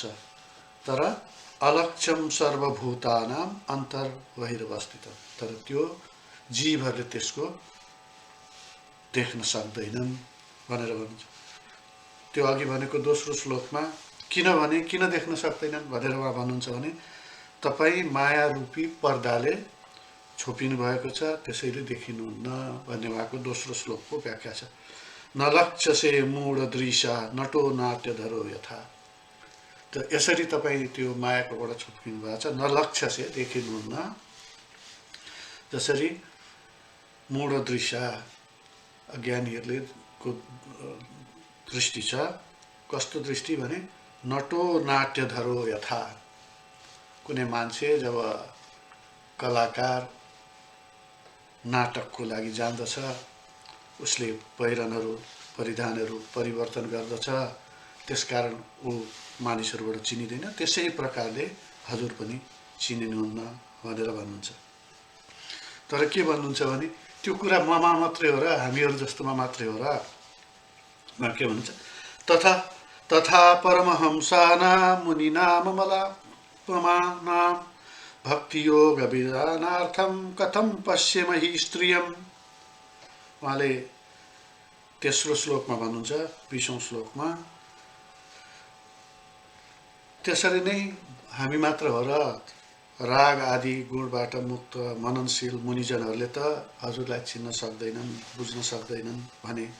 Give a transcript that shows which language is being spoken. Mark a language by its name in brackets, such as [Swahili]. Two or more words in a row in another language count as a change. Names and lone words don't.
[Nepali] तर [Sanskrit] अलक्ष्यम सर्वभूतानाम अन्तर्बहिरवस्थितम्, [Nepali] तर त्यो जीवहरूले त्यसको देख्न सक्दैनन् भनेर भन्नुहुन्छ। त्यो अघि भनेको दोस्रो श्लोकमा किन देख्न सक्दैनन् भनेर उहाँ भन्नुहुन्छ भने तपाईँ माया रूपी पर्दाले छोपिनु भएको छ, त्यसैले देखिनुहुन्न भन्ने उहाँको दोस्रो श्लोकको व्याख्या छ। [Sanskrit] न लक्ष्यसे मूढदृशा नटो नाट्यधरो यथा। [Nepali] त यसरी तपाईँ त्यो मायाकोबाट छोपिनु भएको छ। [Sanskrit] न लक्ष्यसे [Nepali] देखिनुहुन्न, जसरी मूढदृशा अज्ञानीहरूले को दृष्टि छ। कस्तो दृष्टि भने [Sanskrit] नटो नाट्यधरो यथा। [Nepali] कुनै मान्छे जब कलाकार नाटकको लागि जान्दछ, उसले पहिरनहरू परिधानहरू परिवर्तन गर्दछ, त्यसकारण ऊ मानिसहरूबाट चिनिँदैन। त्यसै प्रकारले हजुर पनि चिनिनुहुन्न भनेर भन्नुहुन्छ। तर के भन्नुहुन्छ भने त्यो कुरा ममा मात्रै हो र, हामीहरू जस्तोमा मात्रै हो र। उहाँ के भन्छ, [Sanskrit] तथा परमहंसानां मुनीनां मलापमानां भक्तियोग विधानार्थं कथं पश्येमहि स्त्रियम्। [Nepali] उहाँले तेस्रो श्लोकमा भन्नुहुन्छ, 20औं श्लोकमा, त्यसरी नै हामी मात्र हो र, राग आदि गुणबाट मुक्त मननशील मुनिजनहरूले त हजुरलाई चिन्न सक्दैनन्, बुझ्न सक्दैनन् भने